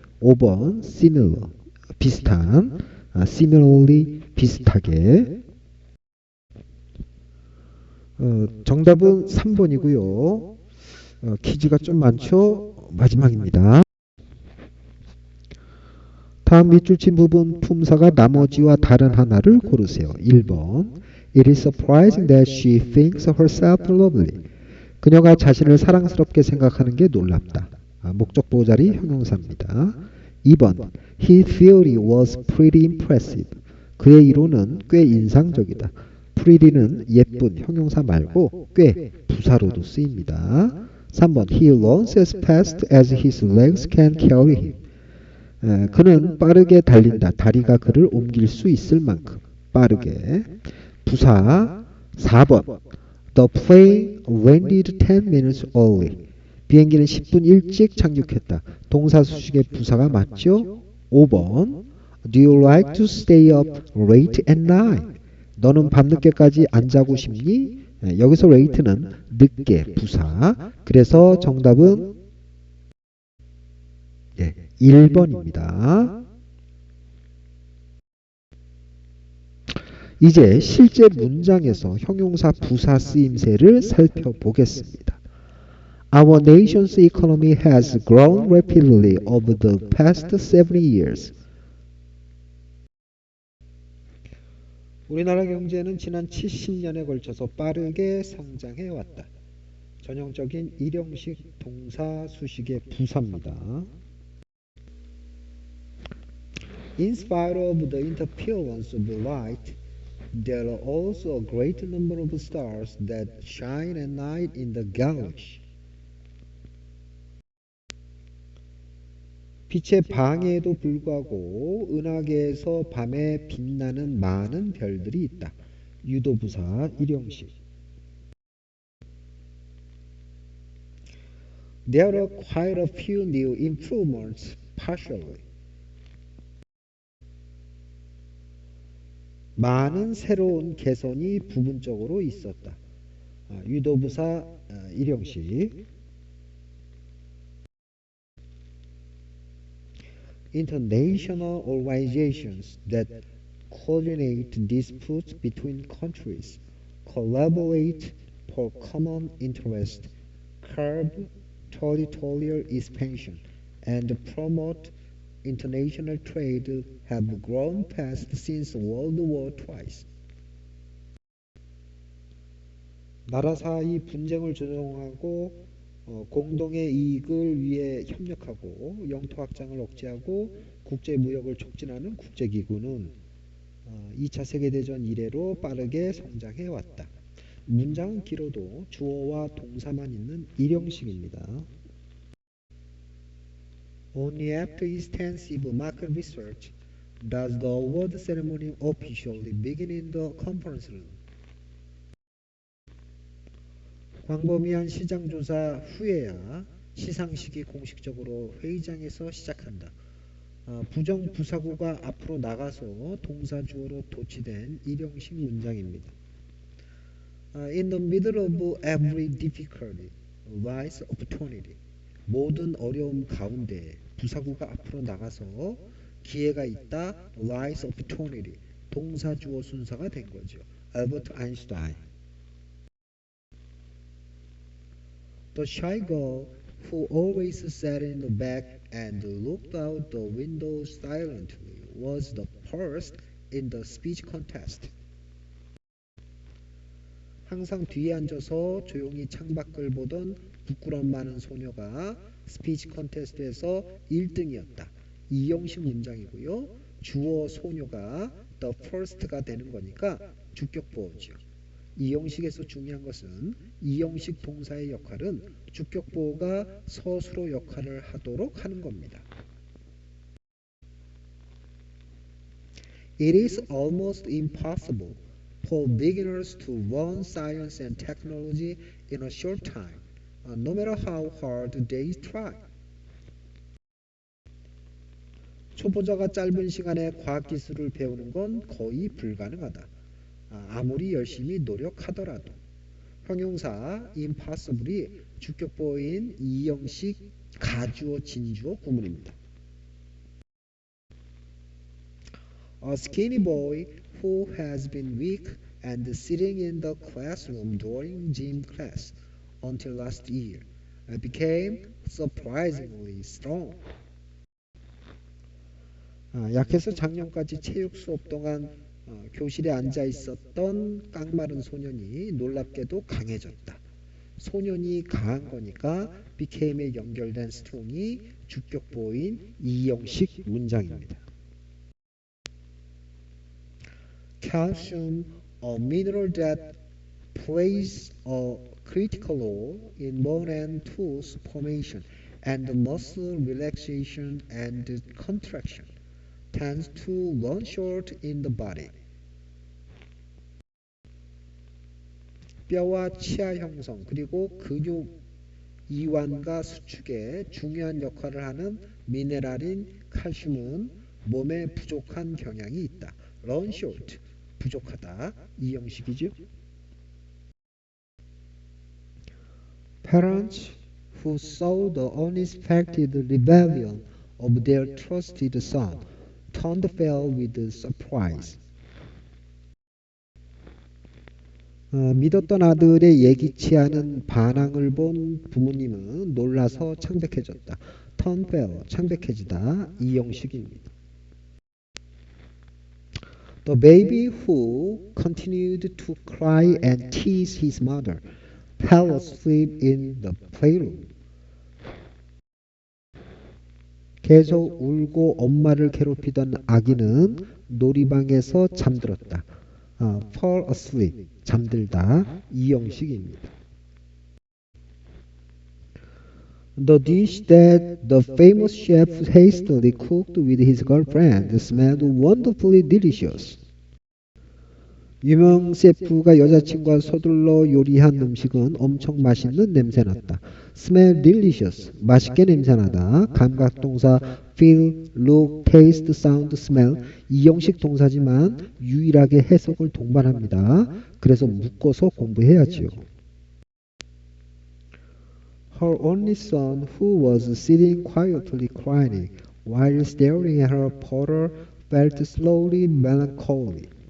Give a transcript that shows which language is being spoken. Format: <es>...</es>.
<ko>5번 similar 비슷한, similarly 비슷하게. 정답은 3번이고요. 퀴즈가 좀 많죠? 마지막입니다. 다음 밑줄 친 부분 품사가 나머지와 다른 하나를 고르세요.</ko> <en>1번 It is surprising that she thinks herself lovely.</en> <ko>그녀가 자신을 사랑스럽게 생각하는 게 놀랍다. 목적 보호자리 형용사입니다.</ko> <en>2번 His theory was pretty impressive.</en> <ko>그의 이론은 꽤 인상적이다. pretty는 예쁜 형용사 말고 꽤 부사로도 쓰입니다.</ko> <en>3번 He runs as fast as his legs can carry him.</en> <ko>그는 빠르게 달린다. 다리가 그를 옮길 수 있을 만큼 빠르게. 부사.</ko> <en>4번 The plane landed 10 minutes early.</en> <ko>비행기는 10분 일찍 착륙했다. 동사 수식의 부사가 맞죠?</ko> <en>5번 Do you like to stay up late at night?</en> <ko>너는 밤늦게까지 안 자고 싶니? 여기서 late는 늦게 부사. 그래서 정답은 1번입니다. 이제 실제 문장에서 형용사 부사 쓰임새를 살펴보겠습니다.</ko> <en>Our nation's economy has grown rapidly over the past 70 years.</en> <ko>우리나라 경제는 지난 70년에 걸쳐서 빠르게 성장해 왔다. 전형적인 일형식 동사 수식의 부사입니다.</ko> <en>In spite of the interference of light, there are also a great number of stars that shine at night in the galaxy.</en> <ko>빛의 방해에도 불구하고 은하계에서 밤에 빛나는 많은 별들이 있다. 유도부사 일형식.</ko> <en>There are quite a few new improvements partially.</en> <ko>많은 새로운 개선이 부분적으로 있었다. 유도부사 일형식.</ko> <en>International organizations that coordinate disputes between countries, collaborate for common interest, curb territorial expansion, and promote international trade have grown fast since World War II.</en> <ko>나라 사이 분쟁을 조정하고 공동의 이익을 위해 협력하고 영토 확장을 억제하고 국제무역을 촉진하는 국제기구는 2차 세계대전 이래로 빠르게 성장해 왔다. 문장은 길어도 주어와 동사만 있는 일형식입니다.</ko> <en>Only after extensive market research does the award ceremony officially begin in the conference room.</en> <ko>광범위한 시장조사 후에야 시상식이 공식적으로 회의장에서 시작한다. 부정부사구가 앞으로 나가서 동사주어로 도치된 일형식 문장입니다.</ko> <en>In the middle of every difficulty lies opportunity.</en> <ko>모든 어려움 가운데 부사구가 앞으로 나가서 기회가 있다.</ko> <en>lies opportunity.</en> <ko>동사주어 순서가 된 거죠. 알버트 아인슈타인.</ko> <en>The shy girl who always sat in the back and looked out the window silently was the first in the speech contest.</en> <ko>항상 뒤에 앉아서 조용히 창밖을 보던 부끄럼 많은 소녀가 스피치 컨테스트에서 1등이었다. 이형식 문장이고요. 주어 소녀가 the first가 되는 거니까 주격보어죠. 이형식에서 중요한 것은 이형식 동사의 역할은 주격보어가 서술어 역할을 하도록 하는 겁니다.</ko> <en>It is almost impossible for beginners to learn science and technology in a short time, no matter how hard they try.</en> <ko>초보자가 짧은 시간에 과학기술을 배우는 건 거의 불가능하다. 아무리 열심히 노력하더라도. 형용사 impossible이 주격보인 이형식 가주어 진주어 구문입니다.</ko> <en>A skinny boy who has been weak and sitting in the classroom during gym class until last year became surprisingly strong.</en> <ko>약해서 작년까지 체육 수업 동안 교실에 앉아 있었던 깡마른 소년이 놀랍게도 강해졌다. 소년이 강한 거니까 became에 연결된 strong이 주격보인 이형식 문장입니다.</ko> <en>Calcium, a mineral that plays a critical role in bone and tooth formation and muscle relaxation and contraction, tends to run short in the body.</en> <ko>뼈와 치아 형성 그리고 근육 이완과 수축에 중요한 역할을 하는 미네랄인 칼슘은 몸에 부족한 경향이 있다.</ko> <en>run short, 부족하다.</en> <ko>이 형식이죠.</ko> <en>Parents who saw the unexpected rebellion of their trusted son turned pale with surprise.</en> <ko>믿었던 아들의 예기치 않은 반항을 본 부모님은 놀라서 창백해졌다.</ko> <en>turn pale, 창백해지다.</en> <ko>이 형식입니다.</ko> <en>The baby who continued to cry and tease his mother fell asleep in the playroom.</en> <ko>계속 울고 엄마를 괴롭히던 아기는 놀이방에서 잠들었다.</ko> <en>fall asleep, 잠들다.</en> <ko>이 형식입니다.</ko> <en>The dish that the famous chef hastily cooked with his girlfriend smelled wonderfully delicious.</en> <ko>유명 셰프가 여자친구와 서둘러 요리한 음식은 엄청 맛있는 냄새났다. smell delicious, 맛있게 냄새나다. 감각동사 feel, look, taste, sound, smell 이형식 동사지만 유일하게 해석을 동반합니다. 그래서 묶어서 공부해야지요.</ko> <en>Her only son, who was sitting quietly crying while staring at her father, felt slowly melancholy.</en>